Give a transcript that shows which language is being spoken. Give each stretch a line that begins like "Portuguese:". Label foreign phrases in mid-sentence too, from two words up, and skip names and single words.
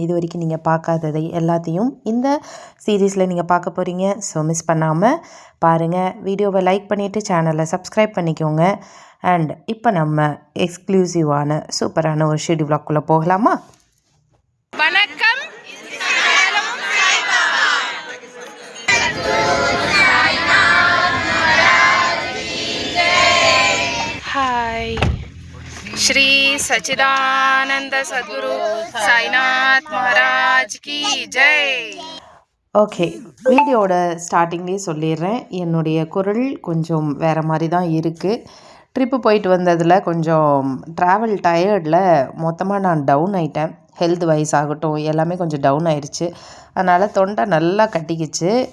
Tamil: இது வரைக்கும் நீங்கள் பார்க்காததை எல்லாத்தையும் இந்த சீரீஸில் நீங்கள் பார்க்க போகிறீங்க. ஸோ மிஸ் பண்ணாமல் பாருங்கள். வீடியோவை லைக் பண்ணிவிட்டு சேனலை சப்ஸ்கிரைப் பண்ணிக்கோங்க. அண்ட் இப்போ நம்ம எக்ஸ்க்ளூசிவான சூப்பரான ஒரு ஷிர்டி விலாக்குள்ளே போகலாமா? வணக்கம்.
Hindi: हाय श्री सच्चिदानंद सद्गुरु साईनाथ महाराज की जय.
Tamil: ஓகே, வீடியோட ஸ்டார்டிங்லேயே சொல்லிடுறேன், என்னுடைய குரல் கொஞ்சம் வேறு மாதிரி தான் இருக்குது. ட்ரிப்பு போயிட்டு வந்ததில் கொஞ்சம்
English: travel tired
Tamil: மொத்தமாக நான் டவுன் ஆகிட்டேன்.
English: health wise
Tamil: ஆகட்டும் எல்லாமே கொஞ்சம் டவுன் ஆயிடுச்சு. அதனால் தொண்டை நல்லா கட்டிக்கிச்சு.